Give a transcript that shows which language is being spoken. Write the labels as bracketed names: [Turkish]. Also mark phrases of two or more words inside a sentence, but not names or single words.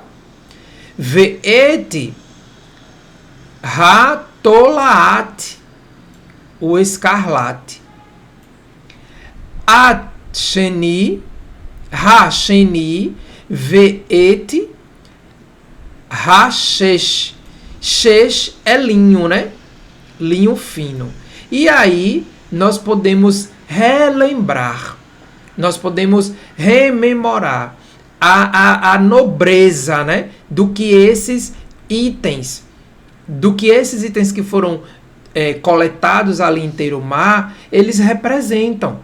[Hebrew] ואת התולעת, [Portuguese] o escarlate. [Hebrew] השני ואת השש. [Portuguese] Shesh é linho, né? Linho fino. E aí nós podemos relembrar, nós podemos rememorar a nobreza, né? Do que esses itens que foram coletados ali em Terumá, eles representam.